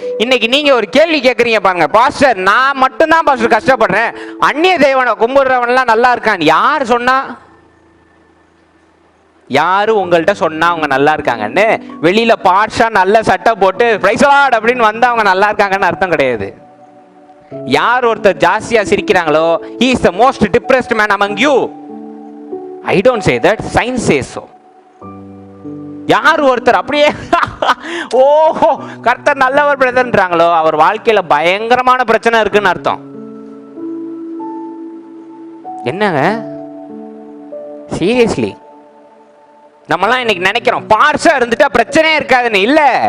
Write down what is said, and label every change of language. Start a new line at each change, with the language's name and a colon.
Tamil: இன்னைக்கு நீங்க ஒரு கேள்வி கேட்குறீங்க பாருங்க, பாஸ்டர் நான் மட்டும்தான் பாஸ்டர் கஷ்டப்படுறேன், அந்நிய தேவனை கும்பிடுறவன்லாம் நல்லா இருக்கான். யார் சொன்னா? யாரு உங்கள்கிட்ட சொன்னா அவங்க நல்லா இருக்காங்கன்னு? வெளியில பாட்ஷா நல்ல சட்டை போட்டு பிரைஸ் லார்ட் அப்படின்னு வந்தா அவங்க நல்லா இருக்காங்கன்னு அர்த்தம் கிடையாது. யார் ஒருத்தர் ஜாஸ்தியா சிரிக்கிறாங்களோ
English: he is the most depressed man among you. I don't say that, science says so.
Tamil: யார் ஒருத்தர் அப்படியே ஓஹோ கர்த்தர் நல்லவர் பிரதர்ன்றாங்களோ அவர் வாழ்க்கையில பயங்கரமான பிரச்சனை இருக்குன்னு அர்த்தம். என்னங்க சீரியஸ்லி? நம்மலாம் இன்னைக்கு நினைக்கிறோம் பார்சா இருந்துட்டா பிரச்சனையே இருக்காதுன்னு. இல்ல.